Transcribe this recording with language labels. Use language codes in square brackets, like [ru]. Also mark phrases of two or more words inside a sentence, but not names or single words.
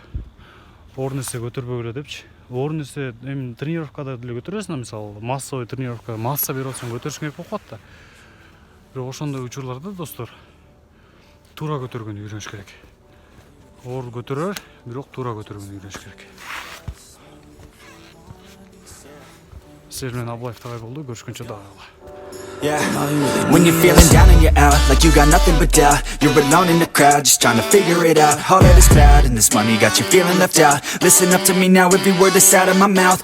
[ky] Оор нерсе көтөрбөгүлө депчи. Оор нерсе эми тренировкада деле көтөрөсүң, мисалы, массовый тренировка, масса берип атсаң көтөрүшүң керек болуп калат да. Бирок ошондой учурларда, достор, туура көтөргөнгө үйрөнүш керек. Оор көтөрөр, бирок туура көтөргөнгө үйрөнүш керек. Силер менен Аблаев Тагай болду. Көрүшкөнчө дагы. [en] Yeah, when you're feeling down and you're out, like you got nothing but doubt. You're alone in the crowd, just trying to figure it out. All that is cloud and this money got you feeling left out. Listen up to me now, every word that's out of my mouth.